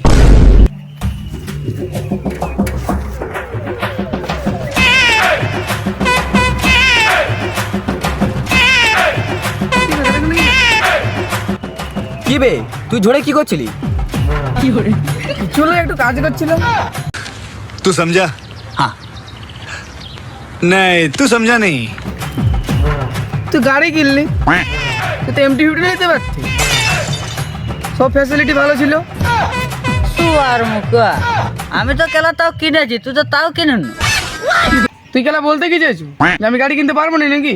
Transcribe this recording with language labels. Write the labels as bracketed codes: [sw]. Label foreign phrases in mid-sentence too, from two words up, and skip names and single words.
[bn] কি বে, তুই ঝড়ে কি করছিলি? চলো একটু কাজ করছিলাম। [hi] तू समझा? हाँ। नहीं, तू समझा नहीं। [bn] তুই গাড়ি কিনলি, তুই তো MT-50 নিতে পারতি। সব ফ্যাসিলিটি ভালো ছিল। আর মুখা, আমি তো খেলা তাও কিনেছি, তুই তো তাও কিনে না। তুই খেলা বলতে কি চাইছো যে আমি গাড়ি কিনতে পারবো না নাকি?